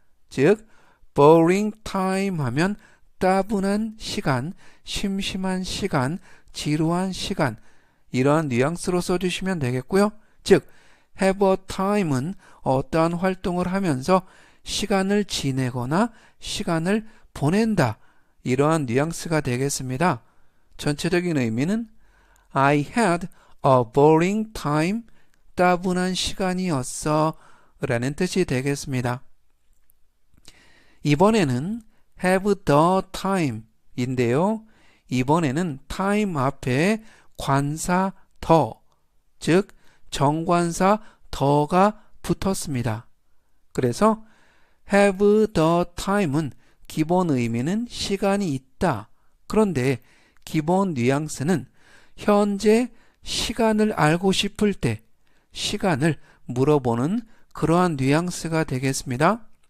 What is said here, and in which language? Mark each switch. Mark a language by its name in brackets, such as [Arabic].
[Korean] 즉, boring time 하면 따분한 시간, 심심한 시간, 지루한 시간 이러한 뉘앙스로 써주시면 되겠고요. 즉, have a time은 어떠한 활동을 하면서 시간을 지내거나 시간을 보낸다 이러한 뉘앙스가 되겠습니다. 전체적인 의미는 [English] I had a boring time. [Korean] 따분한 시간이었어 라는 뜻이 되겠습니다. 이번에는 have the time 인데요. 이번에는 time 앞에 관사 더, 즉 정관사 더가 붙었습니다. 그래서 have the time은 기본 의미는 시간이 있다. 그런데 기본 뉘앙스는 현재 시간을 알고 싶을 때 시간을 물어보는 그러한 뉘앙스가 되겠습니다.